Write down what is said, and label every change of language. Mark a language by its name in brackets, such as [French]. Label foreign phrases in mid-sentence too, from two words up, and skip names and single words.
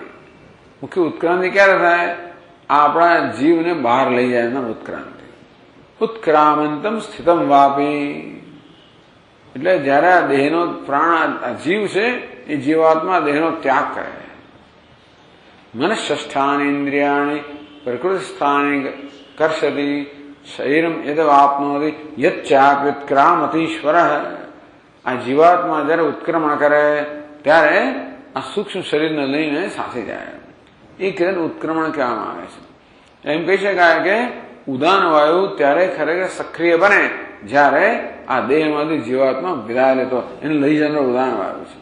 [Gujarati] મુખ્ય ઉત્ક્રાંતિ ક્યારે થાય? આપણા જીવને બહાર લઈ જાય એના ઉત્ક્રાંતિ. [Sanskrit] ઉત્ક્રામંતમ સ્થિતમ વાપી, [Gujarati] એટલે જયારે આ દેહનો પ્રાણ જીવ છે એ જીવાત્મા દેહનો ત્યાગ કરે, [Sanskrit] मनश्ष्ठानीन्द्रियाणि प्रकृतिस्थानि कर्षति शरीरम यदवाप्नोति यच्चाप्युत्क्रामतीश्वरः। [Gujarati] આ જીવાત્મા જયારે ઉત્ક્રમણ કરે ત્યારે આ સૂક્ષ્મ શરીરને લઈને સાસી જાય, એ ક્રિયાને ઉત્ક્રમણ કહેવામાં આવે છે. એમ કહી શકાય કે ઉદાન વાયુ ત્યારે ખરેખર સક્રિય બને જ્યારે આ દેહમાંથી જીવાત્મા વિદાય લેતો, એને લઈ જનાર ઉદાન વાયુ છે.